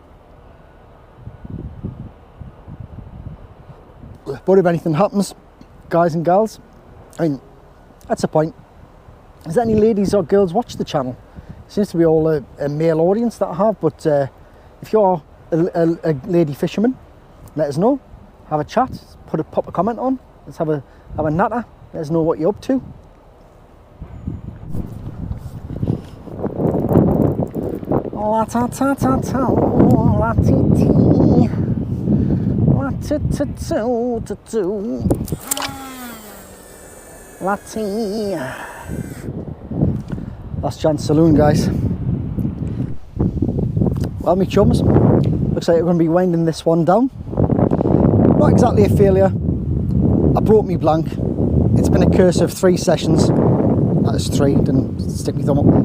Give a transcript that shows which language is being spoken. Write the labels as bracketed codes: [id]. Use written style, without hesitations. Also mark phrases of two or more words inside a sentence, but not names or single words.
[en] But if anything happens, guys and gals, I mean, that's the point. Is there any ladies or girls watch the channel? It seems to be all a male audience that I have, but if you're a lady fisherman, let us know. Have a chat, pop a comment on. Let's have a natter. Let us know what you're up to. La ta ta ta ta, la ti ti, la tu tu tu tu tu, la ti. Last chance saloon, guys. Well, me chums, looks like we're going to be winding this one down. Not exactly a failure. I broke me blank. It's been a curse of 3 sessions. That is 3, didn't stick my thumb up.